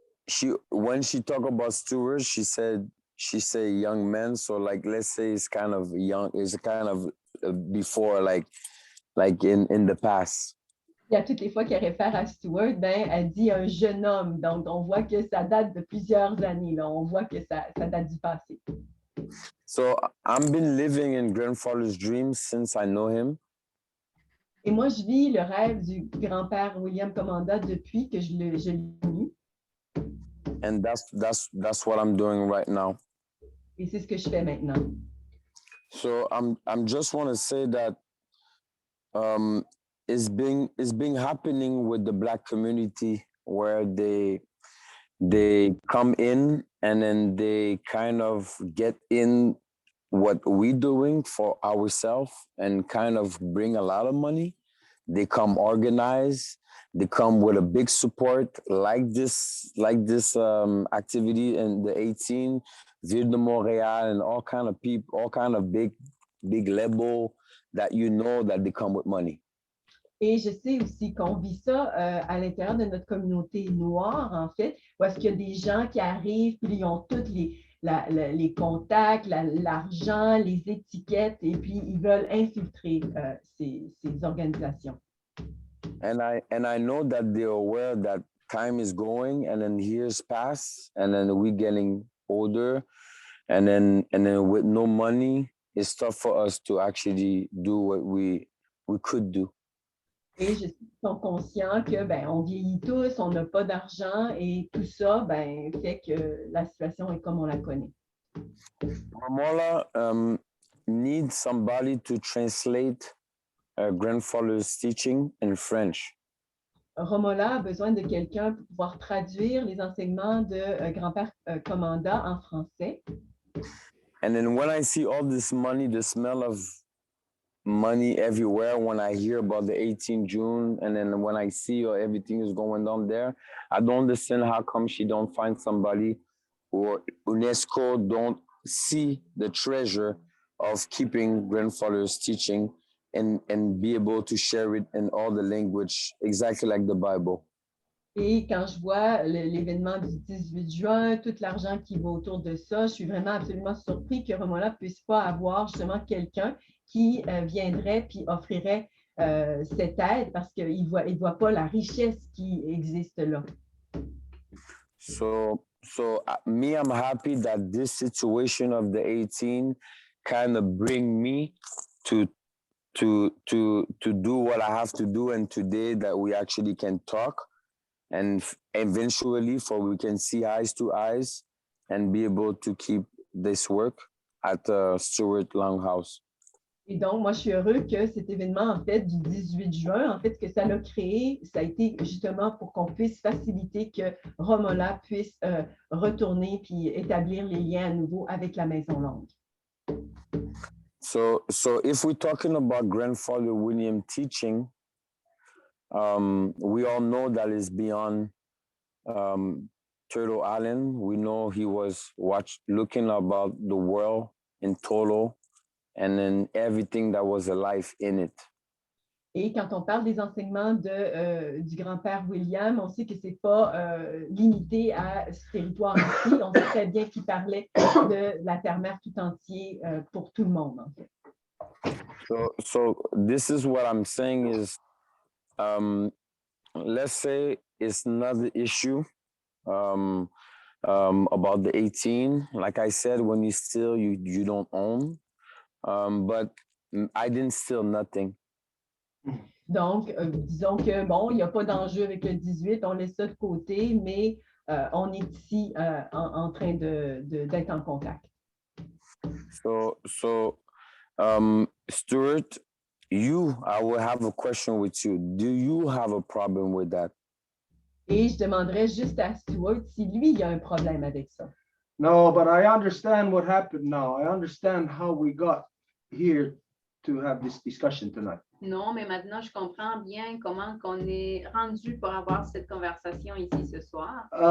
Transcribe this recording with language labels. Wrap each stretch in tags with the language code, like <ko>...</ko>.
<en>She when she talked about Stuart, she said young man. So like let's say it's kind of young, it's kind of before like in the past.</en> <fr>Et à toutes les fois qu'elle réfère à Stuart, ben, elle dit un jeune homme. Donc, on voit que ça date de plusieurs années. Là. On voit que ça date du passé.</fr> <en>So I've been living in grandfather's dreams since I know him.</en> <fr>Et moi, je vis le rêve du grand-père William Commanda depuis que je l'ai connu.</fr> <en>And that's what I'm doing right now.</en> <fr>Et c'est ce que je fais maintenant.</fr> <en>So I'm just want to say that it's been happening with the Black community where they come in and then they kind of get in what we're doing for ourselves and kind of bring a lot of money. They come organized. They come with a big support like this activity in the 18, Ville de Montréal, and all kind of people, all kind of big level that you know that they come with money.</en> <fr>Et je sais aussi qu'on vit ça à l'intérieur de notre communauté noire, en fait, où est-ce qu'il y a des gens qui arrivent, puis ils ont tous les contacts, l'argent, les étiquettes, et puis ils veulent infiltrer ces organisations.</fr> <en>And I know that they're aware that time is going, and then years pass, and then we're getting older, and then with no money, it's tough for us to actually do what we could do.</en> <fr>Et je sais qu'ils sont conscients que ben, on vieillit tous, on n'a pas d'argent et tout ça ben, fait que la situation est comme on la connaît.</fr> <en>Romola needs somebody to translate grandfather's teaching in French.</en> <fr>Romola a besoin de quelqu'un pour pouvoir traduire les enseignements de grand-père Commanda en français.</fr> <en>And then when I see all this money, the smell of money everywhere, when I hear about the 18 June, and then when I see everything is going on there, I don't understand how come she don't find somebody or UNESCO don't see the treasure of keeping grandfather's teaching and be able to share it in all the language, exactly like the Bible.</en> <fr>Et quand je vois l'événement du 18 juin, tout l'argent qui va autour de ça, je suis vraiment absolument surpris que Romola ne puisse pas avoir justement quelqu'un qui viendrait puis offrirait cette aide parce qu'il ne voit pas la richesse qui existe là.</fr> <en>So me, I'm happy that this situation of the 18 kind of bring me to do what I have to do, and today that we actually can talk and eventually for we can see eyes to eyes and be able to keep this work at Stewart Longhouse.</en> <fr>Et donc, moi, je suis heureux que cet événement, en fait, du 18 juin, en fait, que ça l'a créé, ça a été justement pour qu'on puisse faciliter que Romola puisse retourner puis établir les liens à nouveau avec la Maison Longue.</fr> <en>So if we're talking about Grandfather William teaching, we all know that is beyond Turtle Island. We know he was looking about the world in total, and then everything that was alive in it.</en> <fr>Et quand on parle des enseignements du grand-père William, on sait que ce n'est pas limité à ce territoire ici. On sait très bien qu'il parlait de la terre-mère tout entier pour tout le monde, en fait.</fr> <en>So this is what I'm saying is, let's say it's not the issue about the 18. Like I said, when you steal, you don't own. But I didn't steal nothing.</en> <fr>Donc, disons que, bon, il n'y a pas d'enjeu avec le 18, on laisse ça de côté, mais on est ici en train d'être en contact.</fr> <en>So Stuart, I will have a question with you. Do you have a problem with that?</en> <fr>Et je demanderais juste à Stuart si lui, il y a un problème avec ça.</fr> <en>No, but I understand what happened now. I understand how we got here to have this discussion tonight.</en> <fr>Non, mais maintenant, je comprends bien comment on est rendu pour avoir cette conversation ici ce soir.</fr>